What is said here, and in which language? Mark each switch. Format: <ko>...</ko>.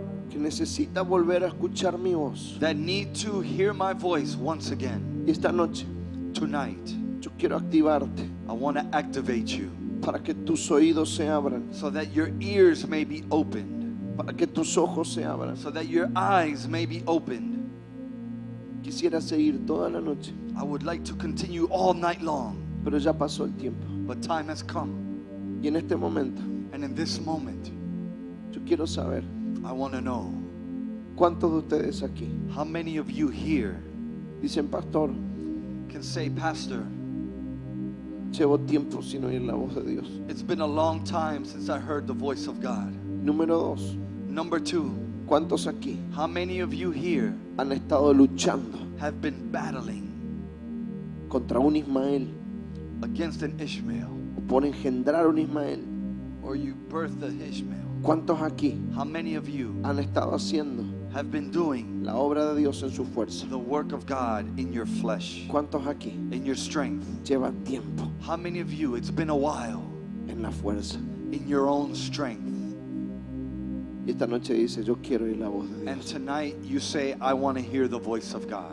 <es>que necesita volver a escuchar mi voz.</es> <en>that need to hear my voice once again.</en> <es>Y esta noche</es> <en>Tonight,</en> <es>yo quiero activarte</es> <en>I want to activate you</en> <es>para que tus oídos se abran,</es> <en>so that your ears may be opened,</en> <es>para que tus ojos se abran.</es> <en>so that your eyes may be opened.</en> <es>Quisiera seguir toda la noche,</es> <en>I would like to continue all night long,</en> <es>pero ya pasó el tiempo.</es> <en>but time has come.</en> <es>Y en este momento</es> <en>And in this moment,</en> <es>yo quiero saber</es> <en>I want to know</en> <es>cuántos de ustedes aquí</es> <en>how many of you here</en> <es>dicen, pastor,</es> <en>can say, Pastor,</en> <es>llevo tiempo sin oír la voz de Dios.</es> <en>it's been a long time since I heard the voice of God.</en> <es>Número 2,</es> <en>Number 2,</en> <es>¿cuántos aquí</es> <en>how many of you here</en> <es>han estado luchando</es> <en>have been battling</en> <es>contra un Ismael</es> <en>against an Ishmael,</en> <es>o por engendrar un Ismael?</es> <en>or you birthed an Ishmael?</en> <es>¿Cuántos aquí</es> <en>How many of you</en> <es>han estado haciendo</es> <en>have been doing</en> <es>la obra de Dios en su fuerza?</es> <en>the work of God in your flesh,</en> <es>¿Cuántos aquí</es> <en>in your strength?</en> <es>llevan tiempo</es> <en>How many of you, it's been a while,</en> <es>en la fuerza?</es> <en>in your own strength?</en> <es>Y esta noche dice, yo quiero oír la voz de</es> <en>And</en> <es>Dios.</es> <en>tonight you say, I want to hear the voice of God.</en>